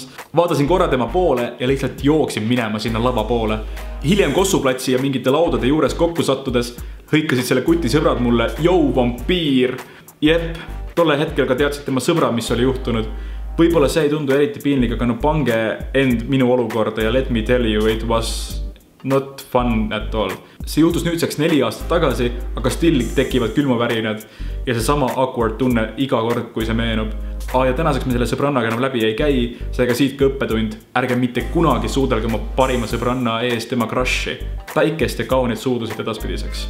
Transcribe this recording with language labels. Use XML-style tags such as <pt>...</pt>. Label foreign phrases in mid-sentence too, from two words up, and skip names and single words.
<et>Vaatasin korra tema poole ja lihtsalt jooksin minema sinna lava poole. Hiljem Kossuplatsi ja mingite laudade juures kokku sattudes hõikasid selle kuti sõbrad mulle, jõu vampiir. Jep, tolle hetkel ka teadsid tema sõbra, mis oli juhtunud. Võib-olla see ei tundu eriti piinlik, aga no pange end minu olukorda ja</et> <en>let me tell you, it was not fun at all.</en> <et>See juhtus nüüdseks 4 aastat tagasi, aga still tekivad külmavärinad ja see sama awkward tunne iga kord, kui see meenub. Ja tänaseks me selle sõbrannaga enam läbi ei käi, seega siit ka õppetund. Ärge mitte kunagi suudelge oma parima sõbranna ees tema crushi. Päikest ja kaunid suudusid edaspidiseks.</et>